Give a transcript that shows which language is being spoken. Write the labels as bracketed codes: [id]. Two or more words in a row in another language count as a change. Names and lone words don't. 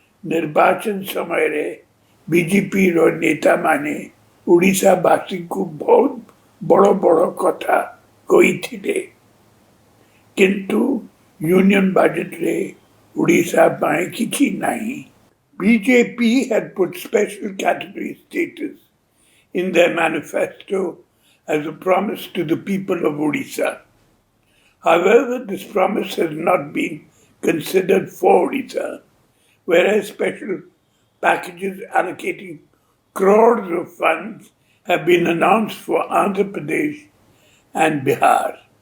[or] निर्वाचन समୟରେ बीजेपीର ନେତାମାନେ ଓଡ଼ିଶାବାସୀଙ୍କୁ ବହୁତ ବଡ଼ ବଡ଼ କଥା କହିଥିଲେ, କିନ୍ତୁ ୟୁନିୟନ ବଜେଟରେ ଓଡ଼ିଶା ପାଇଁ କିଛି ନାହିଁ। [en] BJP had put special category status in their manifesto as a promise to the people of Odisha. However, this promise has not been considered for Odisha, whereas special packages allocating crores of funds have been announced for Andhra Pradesh and Bihar.